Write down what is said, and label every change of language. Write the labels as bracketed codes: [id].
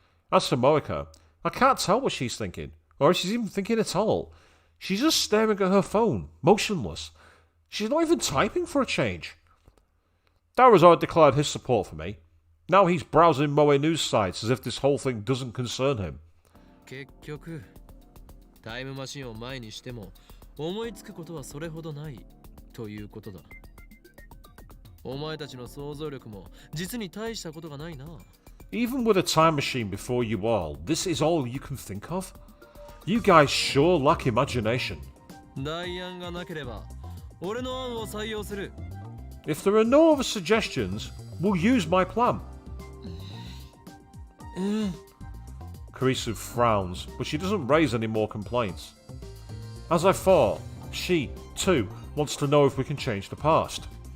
[en] As for Moeka, I can't tell what she's thinking, or if she's even thinking at all. She's just staring at her phone, motionless. She's not even typing for a change. Darazor declared his support for me. Now he's browsing Moe news sites as if this whole thing doesn't concern him. [ja] 結局、タイムマシンを前にしても思いつくことはそれほどないということだ。お前たちの想像力も実に大したことがないな。 [en] Even with a time machine before you all, this is all you can think of? You guys sure lack imagination. [ja] 代案がなければ俺の案を採用する。 [en] If there are no other suggestions, we'll use my plan. Karisu frowns, but she doesn't raise any more complaints. As I thought, she, too, wants to know if we can change the past.